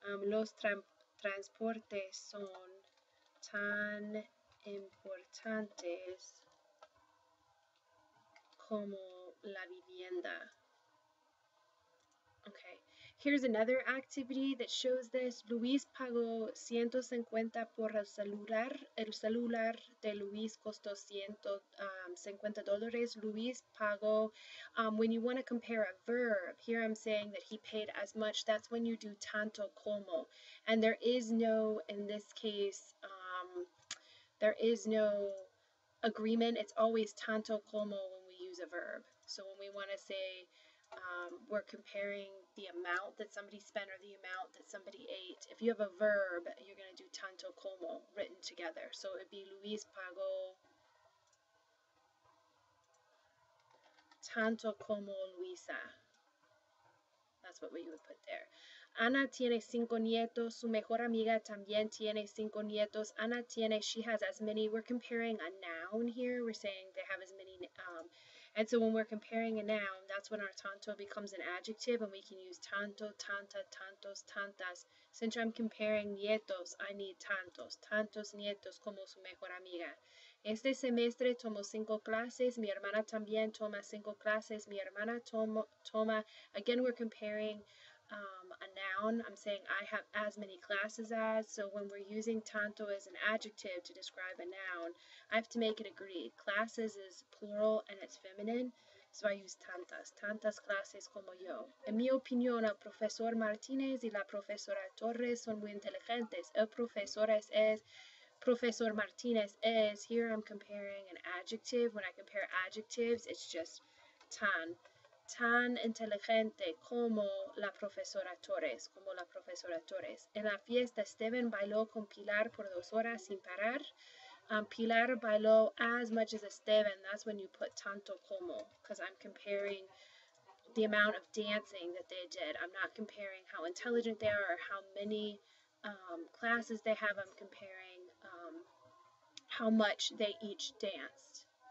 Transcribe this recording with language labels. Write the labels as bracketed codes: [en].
[es] Los transportes son tan importantes como la vivienda. [en] Okay, here's another activity that shows this. [es] Luis pagó 150 por el celular. El celular de Luis costó $150. Luis pagó. [en] When you want to compare a verb, here I'm saying that he paid as much. That's when you do tanto como. And there is no, in this case, there is no agreement. It's always tanto como when we use a verb. So when we want to say we're comparing the amount that somebody spent or the amount that somebody ate. If you have a verb, you're going to do tanto como written together. So it'd be [es] Luis pagó tanto como Luisa. [en] That's what you would put there. [es] Ana tiene 5 nietos. Su mejor amiga también tiene 5 nietos. Ana tiene, [en] she has as many. We're comparing a noun here. We're saying they have as many. And so when we're comparing a noun, that's when our tanto becomes an adjective, and we can use tanto, tanta, tantos, tantas. Since I'm comparing nietos, I need tantos. [es] Tantos nietos como su mejor amiga. Este semestre tomo 5 clases. Mi hermana también toma 5 clases. Mi hermana toma. [en] Again, we're comparing a noun. I'm saying I have as many classes as. So when we're using tanto as an adjective to describe a noun, I have to make it agree. Classes is plural and it's feminine. So I use [es] tantas. Tantas clases como yo. En mi opinión, el profesor Martínez y la profesora Torres son muy inteligentes. El profesor es Professor Martinez is. [en] Here I'm comparing an adjective. When I compare adjectives, it's just tan. [es] Tan inteligente como la profesora Torres. Como la profesora Torres. En la fiesta, Steven bailó con Pilar por 2 horas sin parar. Pilar bailó [en] as much as Esteban. That's when you put tanto como, because I'm comparing the amount of dancing that they did. I'm not comparing how intelligent they are or how many classes they have. I'm comparing how much they each danced.